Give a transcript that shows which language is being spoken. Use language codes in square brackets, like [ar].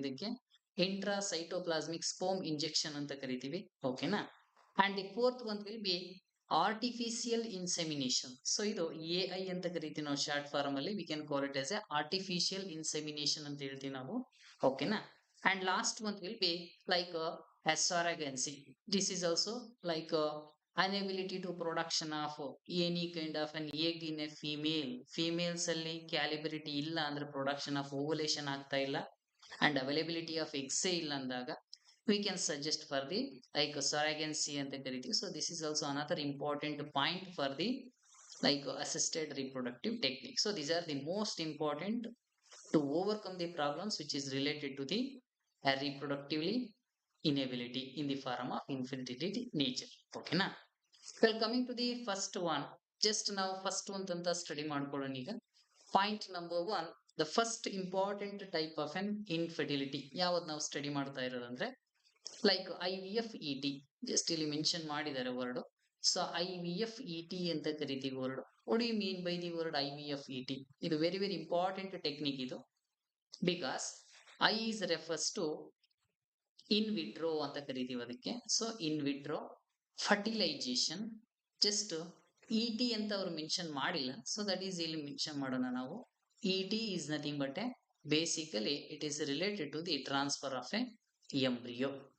[kn] ಇದಕ್ಕೆ intra cytoplasmic sperm injection ಅಂತ ಕರಿತೀವಿ. ಓಕೆನಾ? [en] And the fourth one will be artificial insemination. [kn] So ಇದು AI ಅಂತ ಕರಿತೀವಿ ನಾವು ಶಾರ್ಟ್ ಫಾರ್ಮ್ ಅಲ್ಲಿ. [en] we can call it as a artificial insemination [kn] ಅಂತ ಹೇಳ್ತೀವಿ ನಾವು. ಓಕೆನಾ? [en] And last one will be like surrogacy. This is also like unability to production of any kind of an egg in a female. Females ಅಲ್ಲಿ ಕ್ಯಾಲಿಬ್ರಿಟಿ ಇಲ್ಲ ಅಂದ್ರೆ production of ovulation ಆಗ್ತಾ ಇಲ್ಲ and availability of ಎಗ್ಸೇ ಇಲ್ಲ ಅಂದಾಗ we can suggest for the like surrogacy ಅಂತ ಕರಿತೀವಿ. So this is also another important point for the like assisted reproductive technique. So these are the most important to overcome the problems which is related to the reproductively inability in the form of infertility nature. Okay na? Well, coming to the first one, just now first one [kn] ಅಂತ study ಮಾಡ್ಕೊಳ್ಳೋಣ ಈಗ. [en] point number one, the first important type of an infertility [kn] ಯಾವ್ದು ನಾವು study ಮಾಡ್ತಾ ಇರೋದಂದ್ರೆ [en] Like IVF ET. [kn] Just ಇಲ್ಲಿ mention ಮಾಡಿದ್ದಾರೆ word. So IVF ET ಅಂತ ಕರಿತೀವಿ word. [en] What you mean by the word IVF ET? ಇದು very very important technique ಇದು, because I is refers to in vitro [kn] ಅಂತ ಕರಿತೀವಿ ಅದಕ್ಕೆ. So in vitro fertilisation, just ET ಅಂತ ಅವ್ರು ಮೆನ್ಷನ್ ಮಾಡಿಲ್ಲ, ಸೊ ದಟ್ ಈಸ್ ಇಲ್ಲಿ ಮೆನ್ಷನ್ ಮಾಡೋಣ ನಾವು. [en] ET is nothing but a basically it is related to the transfer of a embryo.